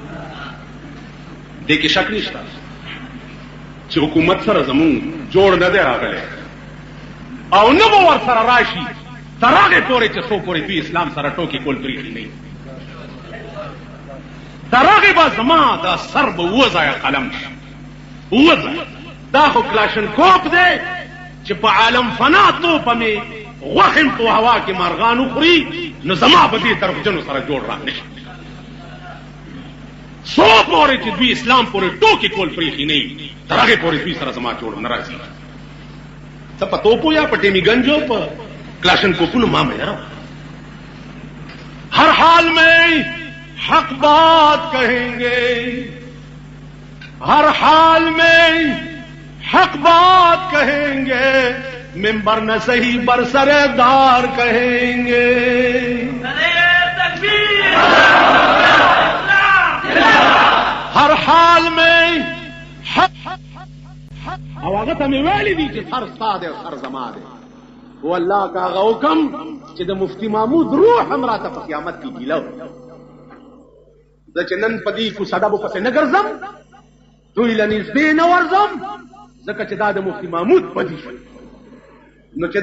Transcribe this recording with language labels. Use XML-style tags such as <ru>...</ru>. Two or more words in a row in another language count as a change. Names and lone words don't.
<ps>دې کې شک نشته چې حکومت سره زمون جوړ نه دی راغلی او نه به ور سره راشي تر هغه پورې چې څو پورې دوی اسلام سره ټوکې کول پرېږدي نه تر هغه به زما دا سر به وځایه قلم شي وځه دا خو کلاشن کوپ دی چې په عالم فنا توپه مې غوښم په هوا کې مارغان وخوري نو زما په دې طرفجنو سره جوړ را نشي څو پورې چې دوی اسلام پورې ټوکې کول پرېښي نه تر هغې پورې دوی سره زما جوړ نه راځي څه په توپو یا په ټیمی گنجو په کلاشن کوپونو ما مې یاره</ps> <ur>ہر حال میں حق بات کہیں گے ہر حال میں حق بات کہیں گے منبر نہ صحیح برسر دار کہیں گے ہر حال میں</ur> <ps>او هغه ته مې ویلي دي چې سر ستا دی او سر زما دی والله که هغه حکم چې د مفتي محمود روح هم راته په قیامت کې ګیله زه چې نن په دې کوڅه ډبو پسې نه ګرځم دوی له نږدې نه ورځم ځکه چې دا د مفتي محمود بدي شو نو چې</ps>